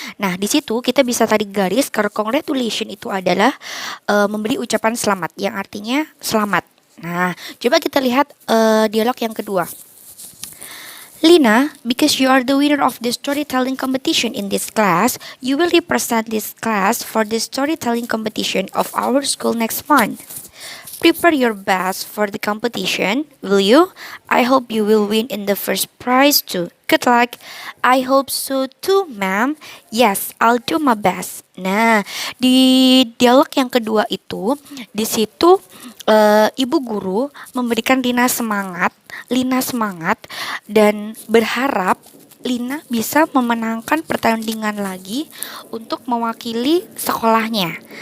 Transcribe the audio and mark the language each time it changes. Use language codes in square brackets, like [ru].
[id] Nah, di situ kita bisa tarik garis karena congratulation itu adalah memberi ucapan selamat yang artinya selamat. Nah, coba kita lihat dialog yang kedua. [en] Lina, because you are the winner of the storytelling competition in this class, you will represent this class for the storytelling competition of our school next month. Prepare your best for the competition, will you? I hope you will win in the first prize too. Good luck. I hope so too, ma'am. Yes, I'll do my best. [id] Nah, di dialog yang kedua itu, di situ ibu guru memberikan Lina semangat dan berharap Lina bisa memenangkan pertandingan lagi untuk mewakili sekolahnya.